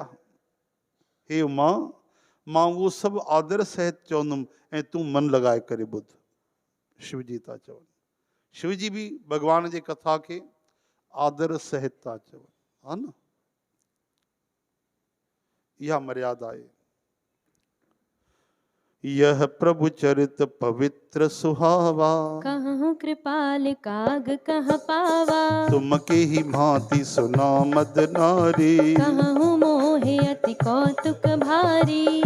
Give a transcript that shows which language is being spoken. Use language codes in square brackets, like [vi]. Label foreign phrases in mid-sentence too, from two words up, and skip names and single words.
[sd] हे उमा, मां उहो सभु आदर सहित चवंदुमि ऐं तूं मन लॻाए करे ॿुध। शिवजी था चवनि, शिवजी बि भॻवान जे कथा खे आदर सहित था चवनि, हा न, इहा मर्यादा आहे। [awa] यह प्रभु चरित पवित्र सुहावा, कहूँ कृपाल काग कह पावा। तुम के ही भांति सुना मद नारी, कहूँ मोहे अति कौतुक भारी।